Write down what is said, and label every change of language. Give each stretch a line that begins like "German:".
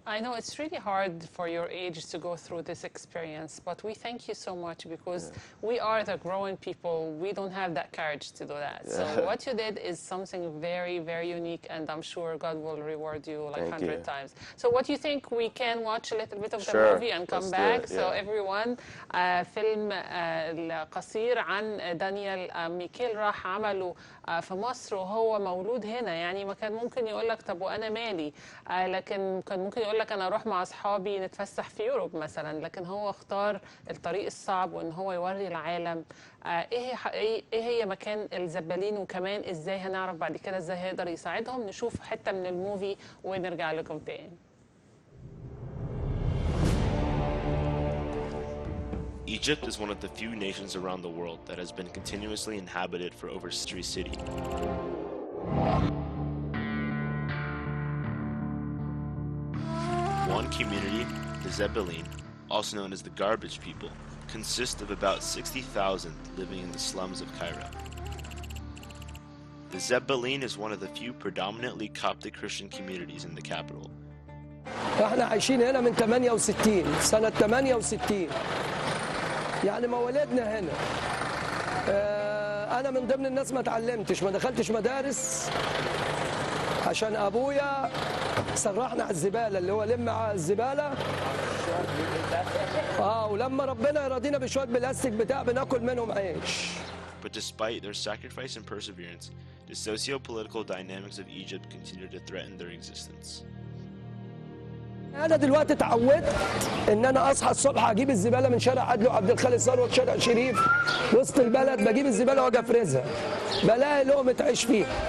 English: I know it's really hard for your age to go through this experience, but we thank you so much because we are the growing people. We don't have that courage to do that. Yeah. So what you did is something very, very unique, and I'm sure God will reward you like 100 times. So what do you think? We can watch a little bit of the movie and come back. So everyone,
Arabic: فيلم قصير عن دانيال ميكيل راح عمله في مصر وهو مولود هنا. يعني ما كان ممكن يقول لك طب وانا مالي، لكن كان ممكن يقول لك انا اروح مع اصحابي نتفسح في يوروب مثلا، لكن هو اختار الطريق الصعب وان هو يوري العالم ايه هي مكان الزبالين، وكمان ازاي هنعرف بعد كده ازاي هيقدر يساعدهم. نشوف حتة من الموفي ونرجع لكم تاني.
English: Egypt is one of the few nations around the world that has been continuously inhabited for over century city. One community, the Zebelin, also known as the garbage people, consists of about 60,000 living in the slums of Cairo. The Zebelin is one of the few predominantly Coptic Christian communities in the capital.
Arabic: احنا عايشين هنا من 68 سنة 68 يعني مواليدنا هنا. أنا من ضمن الناس ما اتعلمتش، ما دخلتش مدارس عشان أبويا سرحنا على الزبالة، اللي هو لم على الزبالة. ولما ربنا يرضينا بشوية بلاستيك بتاع بناكل منهم عيش.
English: But despite their sacrifice and perseverance, the socio-political dynamics of Egypt continue to threaten their existence.
Arabic: أنا دلوقتي اتعودت إن أنا أصحى الصبح أجيب الزبالة من شارع عدلي وعبد الخالق ثروت شارع شريف وسط البلد، بجيب الزبالة وأجي أفرزها، بلاقي لقمة عيش فيها.